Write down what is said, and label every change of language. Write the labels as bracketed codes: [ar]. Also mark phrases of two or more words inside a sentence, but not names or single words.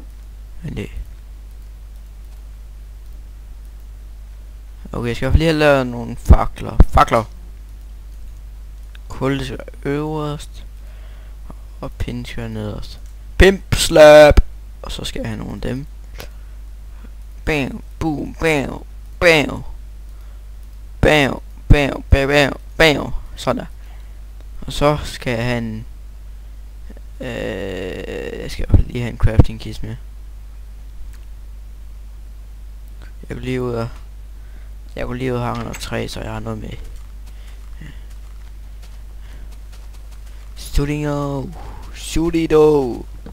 [da] Okay, jeg skal i hvert fald lige have lavet nogle fakler. Kul, det skal være øverst. Og pind skal være nederst. Pimp slap. Og så skal jeg have nogle af dem. Bam, boom, bam, bam. Bam, bam, bam, bam, bam. Sådan der. Og så skal jeg have en... jeg skal lige have en [en] crafting kit [da] med. Jeg kunne lige ud og hange noget træ, så jeg har noget med. Studio.